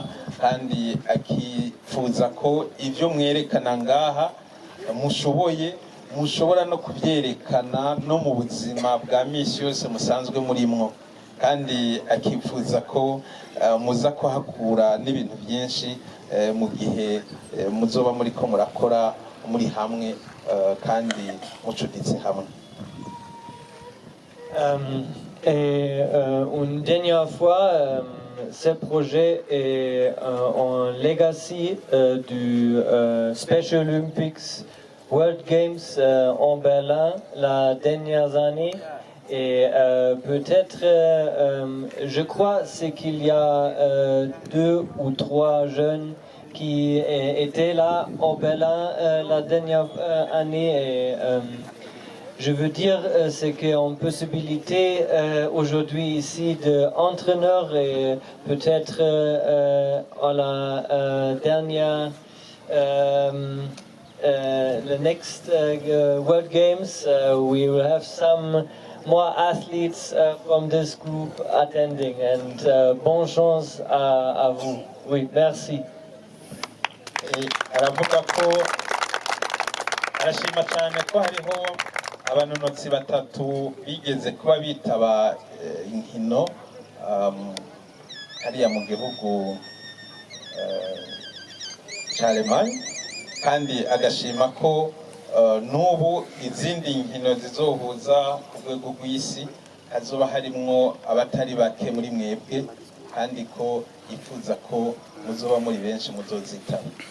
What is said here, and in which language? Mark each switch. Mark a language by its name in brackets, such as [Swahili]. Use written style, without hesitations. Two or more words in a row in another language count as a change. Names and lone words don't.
[Rundi] kandi akifuza ko ibyo mwerekana ngaha mushoboye mushobora no kubyerekana no mu buzima bwa misi yose musanzwe murimwo kandi akifuza ko muza kuhakura n'ibintu byinshi mu gihe muzoba muri ko murakora muri hamwe kandi mucuditse hamwe. [French] Une dernière fois, ce projet est un legacy du Special Olympics World Games en Berlin la dernière année. Et peut-être, je crois, c'est qu'il y a 2 ou 3 jeunes qui étaient là au Berlin la dernière année. Et, je veux dire, c'est qu'une possibilité aujourd'hui ici d'entraîneurs et peut-être à la dernière, [English] the next World Games, we will have some more athletes from this group attending, and [French] bonne chance à vous. Oui, merci. [Rundi] Aravuga ko arashima cyane ko hariho abanonotsi batatu bigeze kuba bitaba inkino hariya mu gihugu cya Alemanya kandi agashima ko n'ubu izindi nkino zizohuza ku rwego rw'isi hazoba harimwo abatari bake muri mwebwe kandi ko yifuza ko muzoba muri benshi muzozitaba.